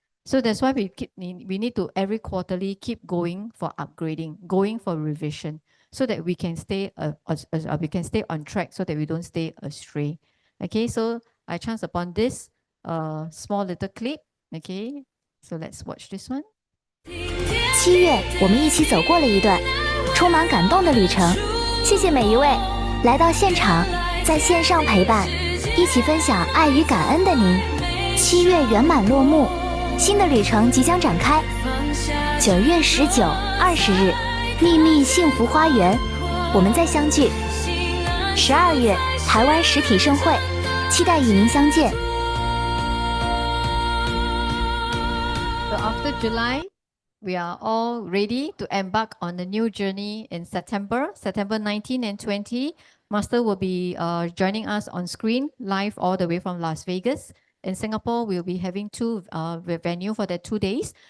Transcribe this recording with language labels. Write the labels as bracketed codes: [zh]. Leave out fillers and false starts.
[en] So that's why we need to every quarterly keep going for upgrading, going for revision, so that we can stay on track, so that we don't stay astray. Okay, so I chance upon this small little clip. Okay, so let's watch this one. [zh] 7月，我们一起走过了一段充满感动的旅程。谢谢每一位来到现场，在线上陪伴，一起分享爱与感恩的您。 7月圆满落幕。新的旅程即将展开。 9月19、20日，秘密幸福花园，我们再相聚。 12月，台湾实体盛会，期待与您相见。 [en] So after July, we are all ready to embark on a new journey in September 19 and 20. Master will be joining us on screen live all the way from Las Vegas. In Singapore, we'll be having two venue for the 2 days.